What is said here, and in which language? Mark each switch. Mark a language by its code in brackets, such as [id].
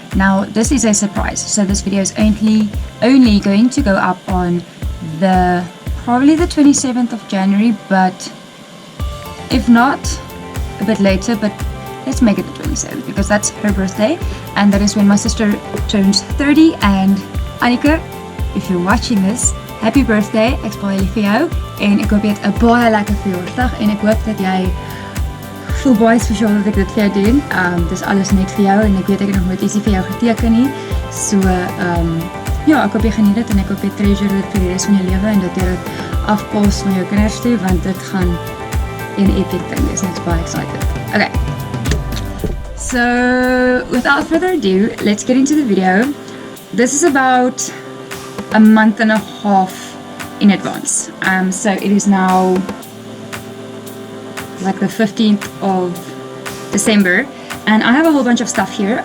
[en] Now this is a surprise, so this video is only going to go up on probably the 27th of January, but if not a bit later, but let's make it the 27th because that's her birthday and that is when my sister turns 30. And Annika, if you're watching this, happy birthday. [af] Ek's baie lief vir jou en ek hoop jy het 'n baie lekker verjaarsdag en ek hoop dat jy voel baie spesiaal dat ek dit vir jou doen. Dis alles net vir jou en ek weet ek het nog nooit ietsie vir jou geteken nie. So ja, ek hoop jy geniet dit en ek hoop jy treasure dit vir die res van jou lewe en dat jy dit afpos na jou kinders toe, want dit gaan 'n [en] epic thing [af] is. [en] It's quite excited. Okay. So without further ado, let's get into the video. This is about a month and a half in advance. So it is now like the 15th of December and I have a whole bunch of stuff here.